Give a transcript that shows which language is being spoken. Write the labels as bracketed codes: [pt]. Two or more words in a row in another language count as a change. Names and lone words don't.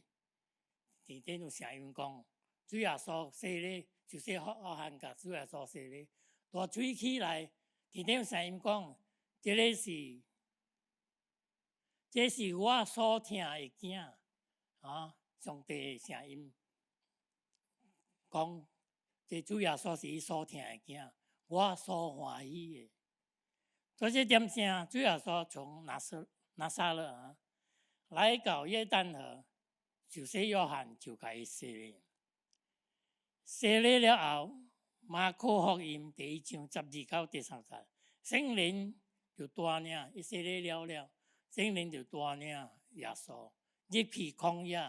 [nan] 天頂有聲音講：主耶穌洗禮，就是約翰甲主耶穌洗禮，大水起來，天頂有聲音講：這是我所聽的囝。上帝的聲音講：這主耶穌是伊所聽的囝，我所歡喜的。所以這點聲，主耶穌從拿撒勒啊，來到約旦河，受洗約翰就甲伊洗禮。洗禮了後，馬可福音第1章12到第30節，聖靈就帶領，伊洗禮了，聖靈就帶領耶穌入去曠野。